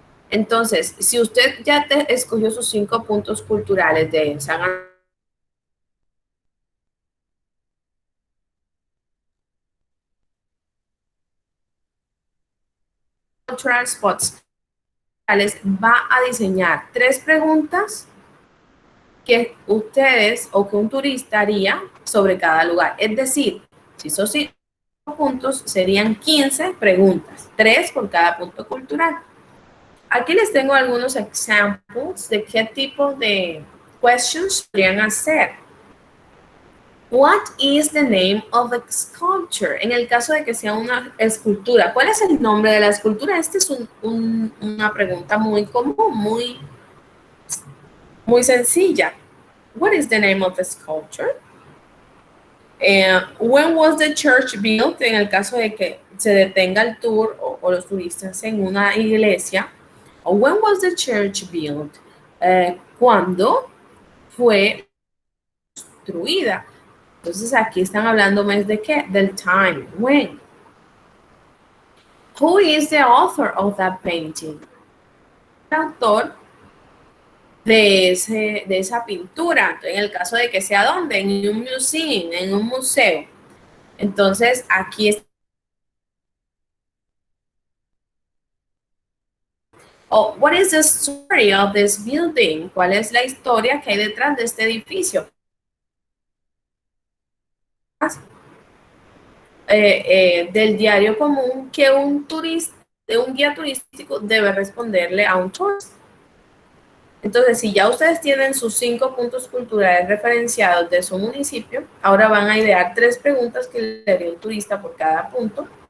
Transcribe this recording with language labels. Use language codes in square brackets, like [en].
[es] Entonces, si usted ya escogió sus 5 puntos culturales de San Cultural Spots, va a diseñar 3 preguntas que ustedes o que un turista haría sobre cada lugar. Es decir, si son 5 puntos, serían 15 preguntas, 3 por cada punto cultural. Aquí les tengo algunos ejemplos de qué tipo de questions podrían hacer. [en] What is the name of the sculpture? [es] En el caso de que sea una escultura, ¿cuál es el nombre de la escultura? Esta es una pregunta muy común, muy sencilla. [en] What is the name of the sculpture? When was the church built? [es] En el caso de que se detenga el tour o los turistas en una iglesia. [en] When was the church built? [es] ¿Cuándo fue construida? Entonces aquí están hablando más de qué? [en] Del time. When. Who is the author of that painting? [es] El autor de esa pintura. En el caso de que sea ¿dónde? En un museum, en un museo. Entonces aquí está. [en] Oh, what is the story of this building? [es] ¿Cuál es la historia que hay detrás de este edificio? Del diario común que un turista, de un guía turístico debe responderle a un turista. Entonces, si ya ustedes tienen sus 5 puntos culturales referenciados de su municipio, ahora van a idear 3 preguntas que le haría un turista por cada punto.